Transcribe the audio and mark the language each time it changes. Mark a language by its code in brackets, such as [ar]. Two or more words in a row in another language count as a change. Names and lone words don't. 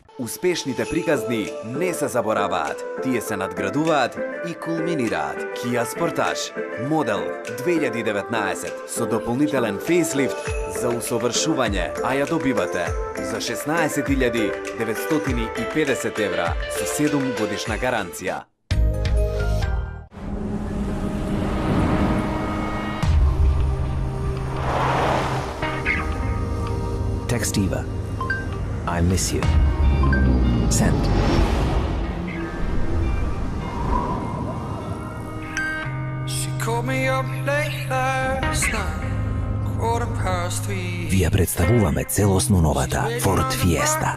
[mk] Успешните приказни не се забораваат, тие се надградуваат и кулминираат. Kia Sportage, модел 2019 со дополнителен фейслифт за усовршување, а ја добивате за 16.950 евра со 7 годишна гаранција. [en] Text Eva. I miss you. Send. She called me up late last night, 3:15. [mk] Ви ја представуваме целосно новата Ford Fiesta.